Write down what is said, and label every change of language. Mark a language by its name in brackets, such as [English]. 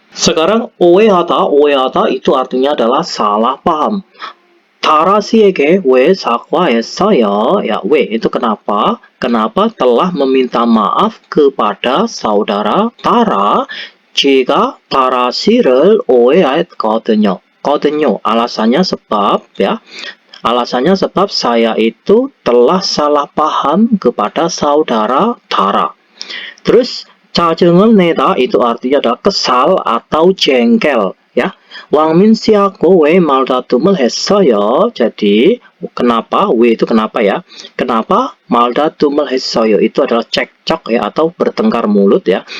[Indonesian] Sekarang 오해하다 itu artinya adalah salah paham. [Korean] Tara 씨에게 왜 사과했어요? [Indonesian] Ya, 왜 itu kenapa? Kenapa telah meminta maaf kepada saudara Tara jika [Korean] Tara 씨를 오해했거든요. [Indonesian] 거든요, alasannya sebab ya. Alasannya sebab saya itu telah salah paham kepada saudara Tara. Terus [Korean] 짜증을 내다 [Indonesian] itu artinya adalah kesal atau jengkel ya. [Korean] 왕민 씨하고 왜 말다툼을 했어요? [Indonesian] Jadi kenapa? 왜 itu kenapa ya? [Korean] Kenapa 말다툼을 했어요? [Indonesian] Itu adalah cekcok ya atau bertengkar mulut ya.